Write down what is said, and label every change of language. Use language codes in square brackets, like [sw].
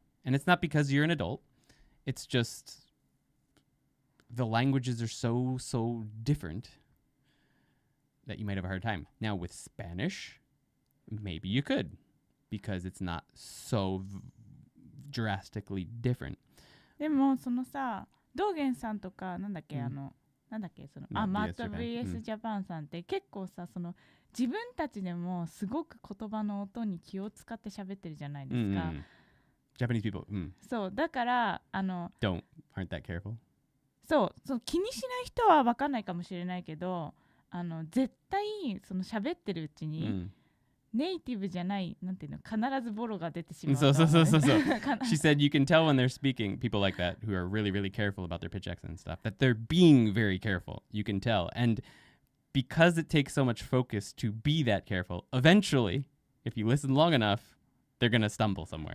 [en] And it's not because you're an adult. It's just the languages are so different that you might have a hard time. Now with Spanish, maybe you could, because it's not so drastically different. [ja] でもそのさ、道元さんとかマット VS ジャパンさんって結構さ、その自分たちでもすごく言葉の音に気を使って喋ってるじゃないですか。 [en] Japanese people. [ja] そうだから [en] aren't that careful? [ja] そう気にしない人は分かんないかもしれないけど、絶対その喋ってるうちに、ネイティブじゃないなんていうの必ずボロが出てしまう。そう。 [en] She said you can tell when they're speaking, people like that who are really, really careful about their pitch accent and stuff, that they're being very careful. You can tell. And because it takes so much focus to be that careful, eventually, if you listen long enough, they're going to stumble somewhere.